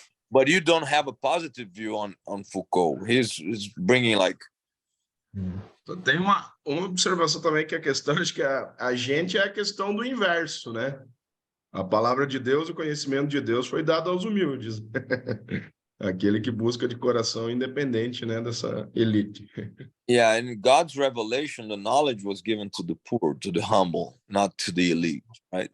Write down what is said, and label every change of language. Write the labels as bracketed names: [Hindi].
[English] But you don't have a positive view on Foucault. He's bringing like. [Portuguese] Tem uma observação também que a questão, acho que a gente é a questão do inverso, né? A palavra de Deus, o conhecimento de Deus foi dado aos humildes. Aquele que busca de coração independente, né, dessa elite. [English] Yeah, in God's revelation, the knowledge was given to the poor, to the humble, not to the elite, right?